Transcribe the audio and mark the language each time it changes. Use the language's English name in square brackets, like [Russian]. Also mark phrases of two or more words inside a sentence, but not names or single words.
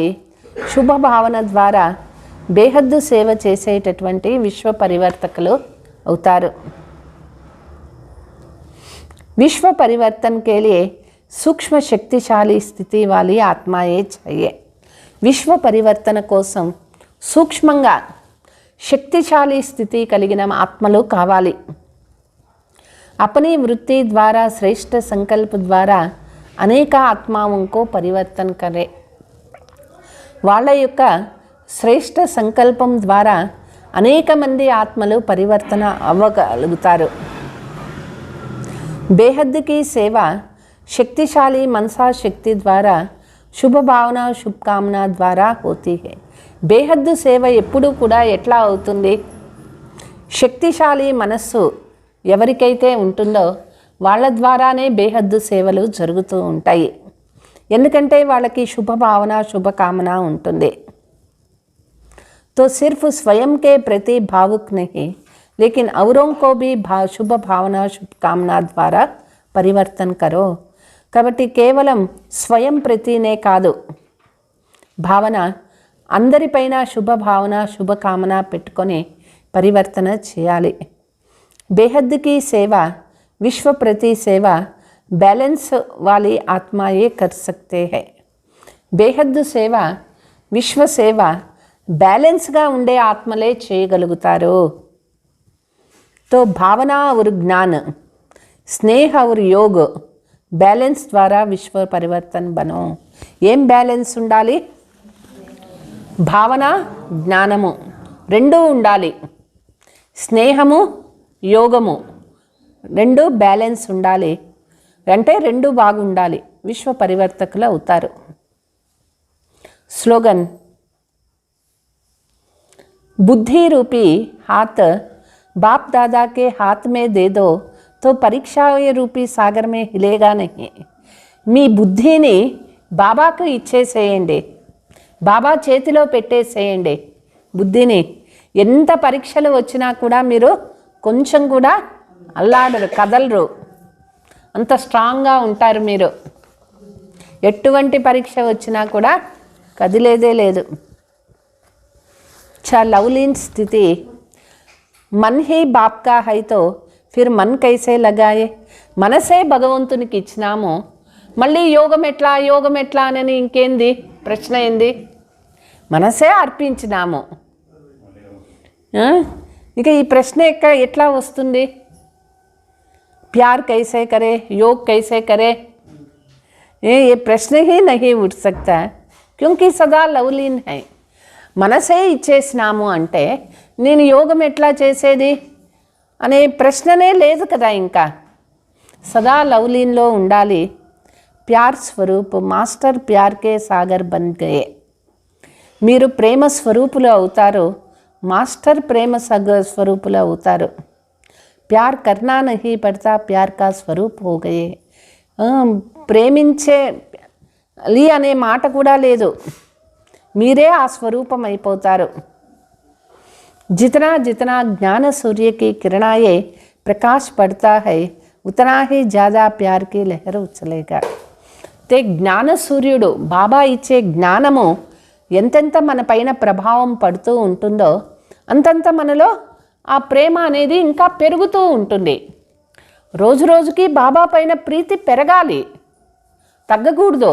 [Telugu] శుభ భావన ద్వారా బేహద్దు సేవ చేసేటటువంటి విశ్వ పరివర్తకులు అవుతారు. [Hindi] विश्व परिवर्तन के लिए सूक्ष्म शक्तिशाली स्थिति वाली आत्माएं चाहिए. [Telugu] విశ్వ పరివర్తన కోసం సూక్ష్మంగా శక్తిశాలి స్థితి కలిగిన ఆత్మలు కావాలి. [Hindi] अपनी वृत्ति द्वारा श्रेष्ठ संकल्प द्वारा अनेक आत्माओं को परिवर्तन करे. [Telugu] వాళ్ళ యొక్క శ్రేష్ఠ సంకల్పం ద్వారా అనేక మంది ఆత్మలు పరివర్తన అవ్వగలుగుతారు. [Hindi] బేహద్ की सेवा शक्तिशाली मनसा शक्ति द्वारा शुभ भावना शुभकामना द्वारा होती है. [Telugu] బేహద్దు సేవ ఎప్పుడు కూడా ఎట్లా అవుతుంది? శక్తిశాలి మనస్సు ఎవరికైతే ఉంటుందో వాళ్ళ ద్వారానే బేహద్దు సేవలు జరుగుతూ ఉంటాయి. ఎందుకంటే వాళ్ళకి శుభ భావన శుభకామన ఉంటుంది. [Hindi] तो सिर्फ स्वयं के प्रति भावुक नहीं, लेकिन औरों को भी शुभ भावना शुभकामना द्वारा परिवर्तन करो. [Telugu] కాబట్టి కేవలం స్వయం ప్రతినే కాదు, భావన అందరిపైన శుభ భావన శుభకామన పెట్టుకొని పరివర్తన చేయాలి. [Hindi] బేహద్ की सेवा विश्व प्रति सेवा बैलेंस वाली आत्मा ये कर सकते हैं. [Telugu] బేహద్ సేవ విశ్వ సేవ బ్యాలెన్స్గా ఉండే ఆత్మలే చేయగలుగుతారు. [Hindi] तो भावना और ज्ञान, स्नेह और योग बैलेंस द्वारा विश्व परिवर्तन बनो. [Telugu] ఏం బ్యాలెన్స్ ఉండాలి? భావన జ్ఞానము రెండూ ఉండాలి. స్నేహము యోగము రెండు బ్యాలెన్స్ ఉండాలి. అంటే రెండు బాగుండాలి, విశ్వ పరివర్తకులు అవుతారు. [Hindi] స్లోగన్, बुद्धि रूपी हाथ बाप दादा के हाथ में दे दो तो परीक्षा रूपी सागर में हिलेगा नहीं. [Telugu] మీ బుద్ధిని బాబాకు ఇచ్చేసేయండి, బాబా చేతిలో పెట్టేసేయండి. బుద్ధిని ఎంత పరీక్షలు వచ్చినా కూడా మీరు కొంచెం కూడా అల్లాడరు, కదలరు, అంత స్ట్రాంగ్గా ఉంటారు మీరు. ఎటువంటి పరీక్ష వచ్చినా కూడా కదిలేదే లేదు. [Hindi] अच्छा लवलीन स्थिति, मन ही बाप का है तो फिर मन कैसे लगाए. [Telugu] మనసే భగవంతునికి ఇచ్చినాము, మళ్ళీ యోగం ఎట్లా అని ఇంకేంది ప్రశ్న ఏంది? మనసే అర్పించినాము, ఇక ఈ ప్రశ్న ఎట్లా వస్తుంది? [Hindi] प्यार कैसे करे, योग कैसे करे, ये प्रश्न ही नहीं उठ सकता क्योंकि सदा लवलीन है. [Telugu] మనసే ఇచ్చేసినాము అంటే నేను యోగం ఎట్లా చేసేది అనే ప్రశ్ననే లేదు కదా. ఇంకా సదా లవ్లీన్లో ఉండాలి. [Hindi] प्यार स्वरूप मास्टर प्यार के सागर बन गए. [Telugu] మీరు ప్రేమ స్వరూపులు అవుతారు, మాస్టర్ ప్రేమ స్వరూపులు అవుతారు. [Hindi] प्यार करना नहीं पड़ता प्यार का स्वरूप हो गए. [Telugu] ప్రేమించే అనే మాట కూడా లేదు, మీరే ఆ స్వరూపం అయిపోతారు. [Hindi] जितना जितना ज्ञान सूर्य की किरणाए प्रकाश पड़ता है उतना ही ज़्यादा प्यार की लहर उछलेगा. [Telugu] ते జ్ఞాన సూర్యుడు బాబా ఇచ్చే జ్ఞానము ఎంతెంత మన పైన ప్రభావం పడుతూ ఉంటుందో అంతంత మనలో ఆ ప్రేమ అనేది ఇంకా పెరుగుతూ ఉంటుంది. రోజు రోజుకి బాబా పైన ప్రీతి పెరగాలి, తగ్గకూడదు.